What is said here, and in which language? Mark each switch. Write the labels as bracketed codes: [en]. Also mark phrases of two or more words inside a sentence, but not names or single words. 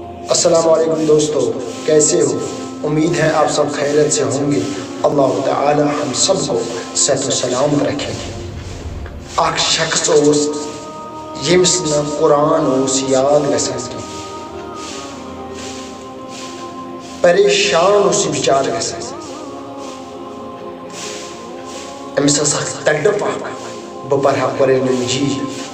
[ar] السلام علیکم [ur] دوستو، کیسے ہو؟ امید ہے آپ سب خیریت سے ہوں گے۔ اللہ تعالی ہم سب کو صحت و سلامت رکھے۔ [ks] اکھ شخص اوس یمس نہ قرآن اوس یاد گژھان، پریشان اوس یہ بچار گژھان۔ أمس ٲس اکھ تڑپ اکھ، بہٕ پرہا قرآن مجیٖد۔